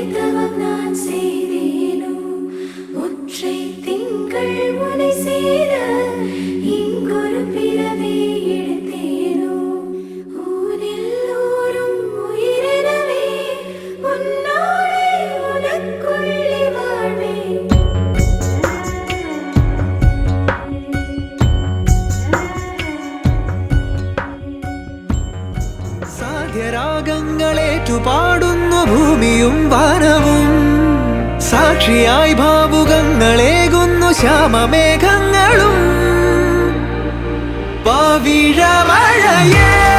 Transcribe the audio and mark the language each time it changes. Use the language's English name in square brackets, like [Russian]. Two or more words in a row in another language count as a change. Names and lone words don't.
[Tamil] தவம் நான் செய்தேனோ ஒற்றை திங்கள் முனை சேர இங்கொரு பிறவி எடுத்தேனோ ஊரில் ஊரும் உயிரினவே உன்னோடே உனக்குள்ளே வாழ்வேன் [Malayalam] സാധ്യരാഗങ്ങളേറ്റു പാടുന്നു ഭൂമിയും വാനവും സാക്ഷിയായി ഭാവുകങ്ങളേകുന്നു ശ്യാമമേഘങ്ങളും പവിഴമഴയേ